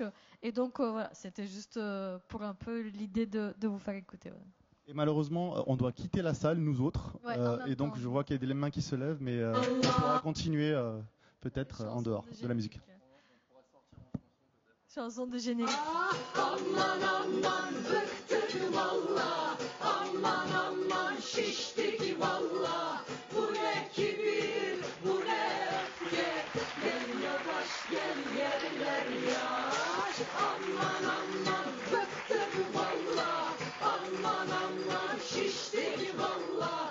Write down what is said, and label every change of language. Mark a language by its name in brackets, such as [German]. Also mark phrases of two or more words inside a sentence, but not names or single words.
[French] Et donc voilà, c'était juste pour un peu l'idée de vous faire écouter. Voilà. Et malheureusement, on doit quitter la salle, nous autres. Et donc je vois qu'il y a des mains qui se lèvent, mais on pourra continuer peut-être en dehors de la musique. Chanson de générique. [Turkish] Aman aman bıktık valla, aman aman şiştik valla. Bu ne kibir, bu ne öfke, gel yavaş gel yerler yaş. Aman aman bıktık valla, aman aman şiştik valla.